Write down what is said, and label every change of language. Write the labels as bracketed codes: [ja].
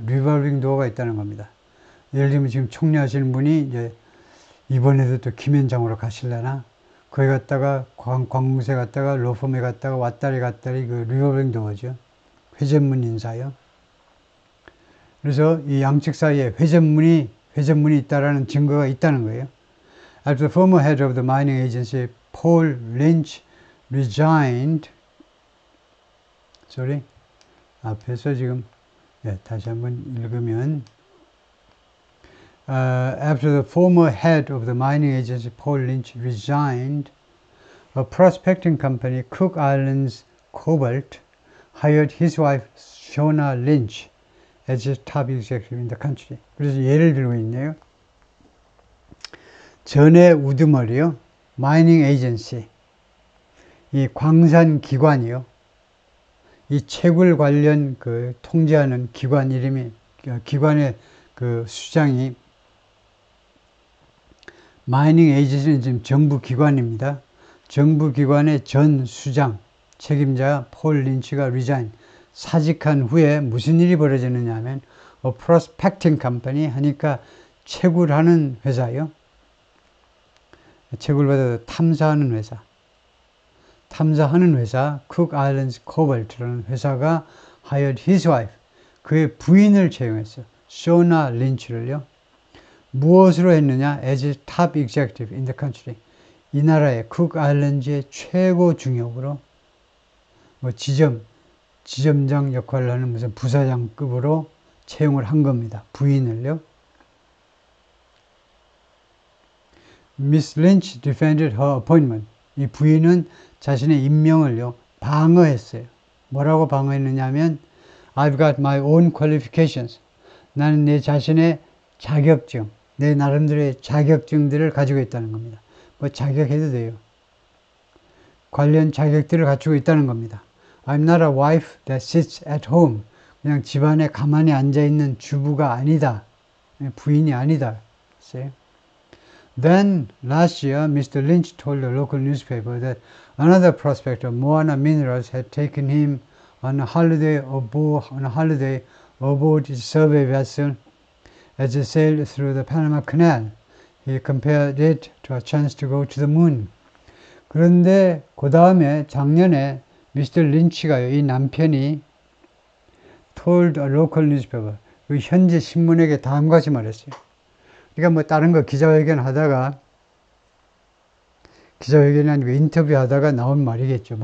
[ko] 리볼빙 도어가 있다는 겁니다. 예를 들면 지금 총리 하시는 분이 이제 이번에도 또 김현장으로 가실려나? 거기 갔다가 관공세 갔다가 로펌에 갔다가 왔다리 갔다리 그 리볼빙 도어죠. 회전문 인사요. 그래서 이 양측 사이에 회전문이 있다라는 증거가 있다는 거예요. [en] After the former head of the mining agency, Paul Lynch, resigned. [ko] 앞에서 지금 다시 한번 읽으면 [en] After the former head of the mining agency, Paul Lynch, resigned, a prospecting company, Cook Islands Cobalt, hired his wife, Shona Lynch, as its top executive in the country. [ko] 그래서 예를 들고 있네요. 전에 우두머리요. 마이닝 에이전시. 이 광산 기관이요. 이 채굴 관련 그 통제하는 기관 이름이, 기관의 그 수장이 마이닝 에이전시는 지금 정부 기관입니다. 정부 기관의 전 수장, 책임자 폴 린치가 resign, 사직한 후에 무슨 일이 벌어졌느냐 하면 [en] a prospecting company [ko] 하니까 채굴하는 회사요. 채굴보다 탐사하는 회사. 탐사하는 회사, Cook Islands Cobalt라는 회사가 [en] hired his wife, [ko] 그의 부인을 채용했어요. 쇼나 린치를요. 무엇으로 했느냐? [en] As top executive in the country. [ko] 이 나라의 Cook Islands의 최고 중역으로 뭐 지점장 역할을 하는 무슨 부사장급으로 채용을 한 겁니다. 부인을요. [en] Miss Lynch defended her appointment. [ko] 이 부인은 자신의 임명을요, 방어했어요. 뭐라고 방어했느냐 하면, [en] I've got my own qualifications. [ko] 나는 내 자신의 자격증, 내 나름대로의 자격증들을 가지고 있다는 겁니다. 뭐 자격해도 돼요. 관련 자격들을 갖추고 있다는 겁니다. [en] I'm not a wife that sits at home. [ko] 그냥 집안에 가만히 앉아있는 주부가 아니다. 부인이 아니다. [en] See? Then last year, Mr. Lynch told the local newspaper that another prospector, Moana Minerals, had taken him on a holiday aboard his survey vessel as it sailed through the Panama Canal. He compared it to a chance to go to the moon. [ko] 그런데 그 다음에 작년에 미스터 린치가요, 이 남편이 [en] told a local newspaper, [ko] 그 현지 신문에게 다음과 같이 말했어요. 그러니까 뭐 다른 거 기자회견 하다가, 기자회견이 아니고 인터뷰 하다가 나온 말이겠죠.